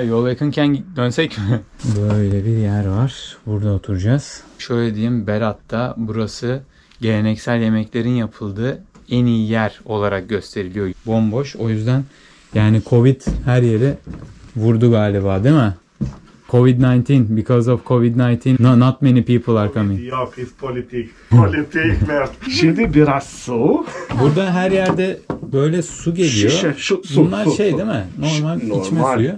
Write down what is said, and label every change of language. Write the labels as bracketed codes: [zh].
[tr] Yol yakınken dönsek mi? Böyle bir yer var. Burada oturacağız. Şöyle diyeyim, Berat'ta burası geleneksel yemeklerin yapıldığı en iyi yer olarak gösteriliyor. Bomboş. O yüzden yani Covid her yeri vurdu galiba, değil mi? [en] COVID-19, because of COVID-19, not many people are coming. [tr] Yok, is politik. Politik, Mert. Şimdi biraz su. Burada her yerde böyle su geliyor. Şişe, su. Bunlar şey değil mi? Normal içme suyu.